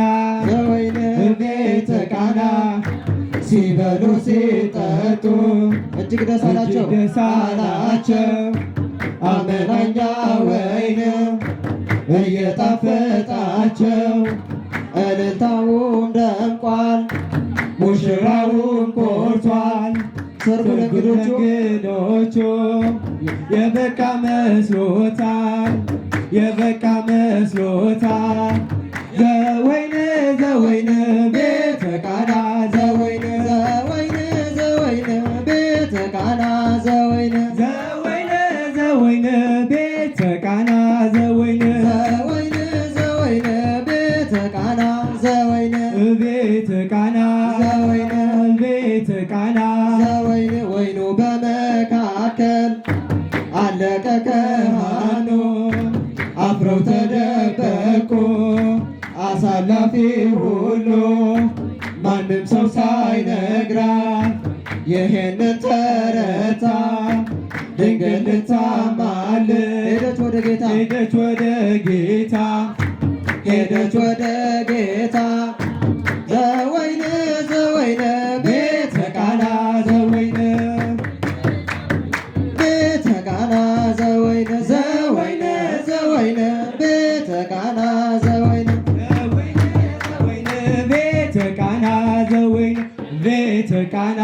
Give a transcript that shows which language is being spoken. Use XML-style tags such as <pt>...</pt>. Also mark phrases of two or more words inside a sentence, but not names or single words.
<gez>ዘወይነ ቤተ ቃና</gez> <am>ሲበሉ ሲጠጡ እጅግ ደስ አላቸው። አመናኛ ወይን እየጣፈጣቸው እልልታውን ደምቋል፣ ሙሽራውን ቆርቷል። ሰርጉ ለእንግዶቹ የበቃ መስሎታል።</am> <gez>ዘወይነ ዘወይነ ቤተ ቃና ዘወይነ ዘወይነ ዘወይነ ቤተ ቃና ዘወይነ ዘወይነ ዘወይነ ቤተ ቃና ዘወይነ ዘወይነ ዘወይነ ቤተ ቃና ዘወይነ ቤተ ቃና ዘወይነ ቤተ ቃና</gez> <am>ዘወይነ ወይኑ በመካከል አለቀ ካህኑ አፍረው ተደበቁ አሳላፊ ሁሉ ማንም ሰው ሳይነግራት ይሄንን ተረታ ድንግል ልታማልድ ሄደች ወደ ጌታ</am> <gez>ዘወይነ ዘወይነ ቤተ ቃና ዘወይነ ቤተ ቃና ዘወይነ ዘወይነ ዘወይነ ቤተ ቃና ዘወይነ ቤተ ቃና ዘወይነ ቤተ ቃና</gez>